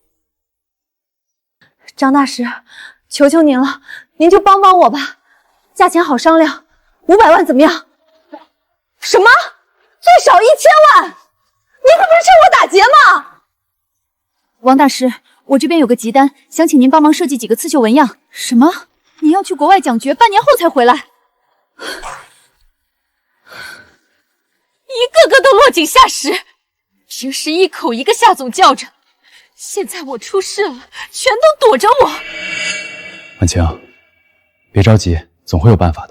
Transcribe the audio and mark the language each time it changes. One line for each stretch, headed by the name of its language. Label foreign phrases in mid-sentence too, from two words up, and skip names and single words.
Chinese: 张大师，求求您了，您就帮帮我吧，价钱好商量，500万怎么样？什么？最少1000万？你可不是趁我打劫吗？王大师，我这边有个急单，想请您帮忙设計幾個刺繡紋樣。什麼？你要去國外講學，半年後才回來？一個個都落井下石，平時一口一個夏總叫着，現在我出事了，全都躲着我。婉晴，別着急，總會有辦法的。